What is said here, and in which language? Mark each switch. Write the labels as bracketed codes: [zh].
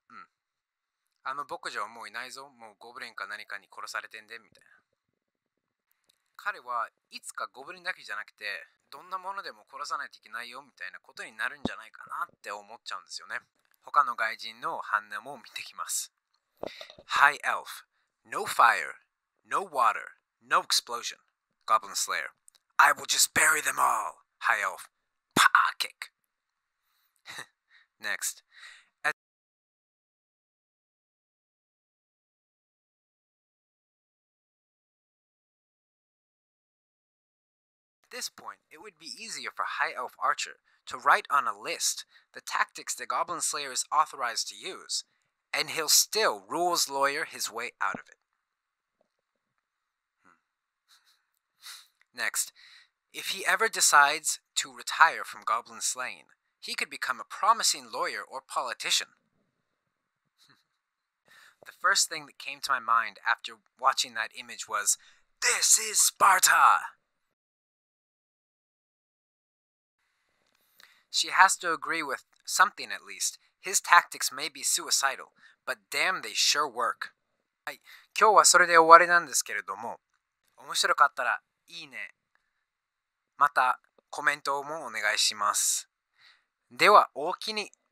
[ja] うん。牧場もういないぞ。もうゴブリンか何かに殺されてんでみたいな。彼はいつかゴブリンだけじゃなくて、どんなものでも殺さないといけないよみたいなことになるんじゃないかなって思っちゃうんですよね。他の外人の反応も見てきます。 [en] High Elf, no fire, no water, no explosion. Goblin Slayer, I will just bury them all. High Elf, Pah kick. Next, at this point, it would be easier for High Elf Archer to write on a list the tactics the Goblin Slayer is authorized to use, and he'll still rules lawyer his way out of it. Next, if he ever decides to retire from goblin slaying, he could become a promising lawyer or politician. The first thing that came to my mind after watching that image was, "This is Sparta!" She has to agree with something at least. His tactics may be suicidal, but damn they sure work. [ja] はい、今日はそれで終わりなんですけれども、面白かったらいいね、またコメントもお願いします。では、おおきに。